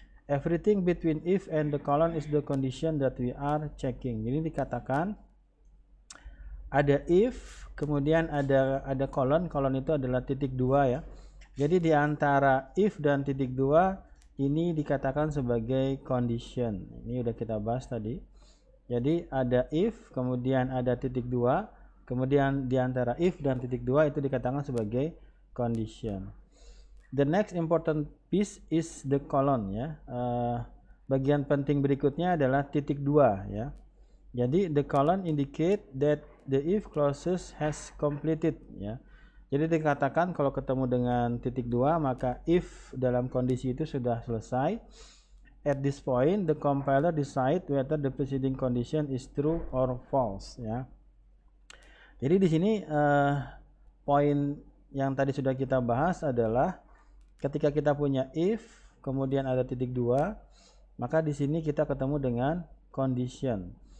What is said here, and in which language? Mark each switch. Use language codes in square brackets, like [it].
[en] Everything between if and the colon is the condition that we are checking. [id] Jadi dikatakan ada if, kemudian ada colon itu adalah titik 2 ya. Jadi di antara if dan titik 2 ini dikatakan sebagai condition. Ini udah kita bahas tadi. Jadi ada if, kemudian ada titik 2, kemudian di antara if dan titik 2 itu dikatakan sebagai condition. [en] The next important piece is the colon ya. [id] Bagian penting berikutnya adalah titik 2 ya. [en] Jadi the colon indicate that the if clauses has completed ya. [id] Jadi dikatakan kalau ketemu dengan titik 2 maka if dalam kondisi itu sudah selesai. [en] At this point the compiler decide whether the preceding condition is true or false ya. [id] Jadi di sini poin yang tadi sudah kita bahas adalah ketika kita punya if kemudian ada titik 2, maka di sini kita ketemu dengan condition.